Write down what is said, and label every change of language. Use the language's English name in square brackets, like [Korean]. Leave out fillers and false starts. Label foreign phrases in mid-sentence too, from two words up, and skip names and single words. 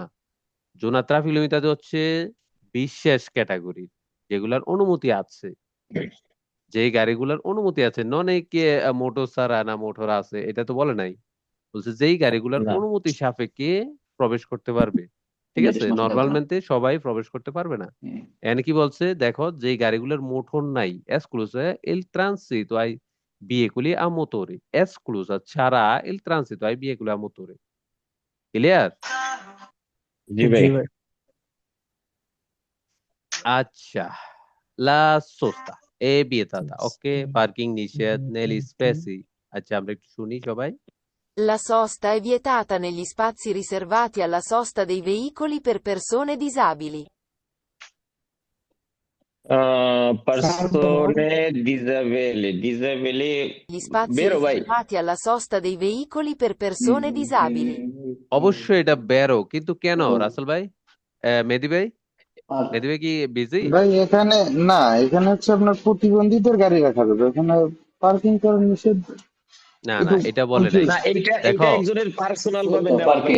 [Italian] zona traffico limitato [Bangla] হচ্ছে বিশেষ ক্যাটাগরি, যেগুলার অনুমতি আছে, যে গাড়িগুলোর অনুমতি আছে। নন কে মোটর ছাড়া না মোটর আছে এটা তো বলে নাই, বলছে যেই গাড়িগুলোর না, অনুমতি সাপেক্ষে প্রবেশ করতে পারবে। ঠিক আছে, নর্মালmente সবাই প্রবেশ করতে পারবে না। এখানে কি বলছে দেখো, যেই গাড়িগুলোর মোটর নাই, [Italian] esclusa il transito ai veicoli a motore, [Bangla] এসক্লুসা ছাড়া [Italian] il transito ai veicoli a motore। [Bangla] ক্লিয়ার? জি ভাই। জি ভাই। আচ্ছা, [Italian] la sosta è vietata, [Bangla] ওকে, পার্কিং নিষেধ, [Italian] negli spazi। [Bangla] আচ্ছা, আমরা একটু শুনি সবাই। [Italian] La sosta è vietata negli spazi riservati alla sosta dei veicoli per persone disabili. persone disabili, disabili. Gli spazi [Bangla] বেরো ভাই। [Italian] riservati alla sosta dei veicoli per persone disabili. [Bangla] অবশ্যই এটা বেরো, কিন্তু কেন রাসেল ভাই? মেহেদী ভাই, মেহেদী ভাই কি বিজি? ভাই এখানে না, এখানে হচ্ছে আপনার প্রতিবন্ধীদের গাড়ি রাখা যাবে, এখানে পার্কিং করা নিষেধ। না না, একটু এটা বলে নাই। না, কনফিউজ। এইটা এইটা দেখো, একজনের পার্সোনাল ভাবে নেওয়া ভাইয়া।